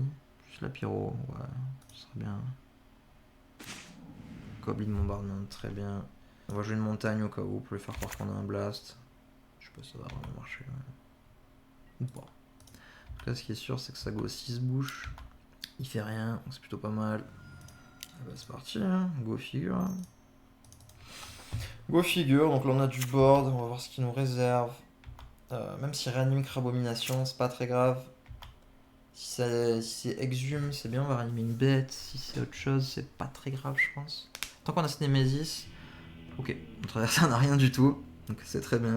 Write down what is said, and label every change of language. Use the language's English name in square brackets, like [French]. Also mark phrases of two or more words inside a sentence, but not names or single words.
[French] Juste la pyro, ouais, ce serait bien. Goblin Bombardment, très bien. On va jouer une montagne au cas où pour lui faire croire qu'on a un blast. Je sais pas si ça va vraiment marcher. Ouais. Ou pas. En tout cas, ce qui est sûr, c'est que ça go 6 bouches. Il fait rien, donc c'est plutôt pas mal. Bah, c'est parti, hein. [English] Go figure. Go figure, [French] donc là on a du board, on va voir ce qu'il nous réserve. Même si réanime Crabomination, c'est pas très grave. Si c'est exhume, c'est bien, on va réanimer une bête. Si c'est autre chose, c'est pas très grave, je pense. Tant qu'on a ce Nemesis, ok, on traverse, ça n'a rien du tout, donc c'est très bien.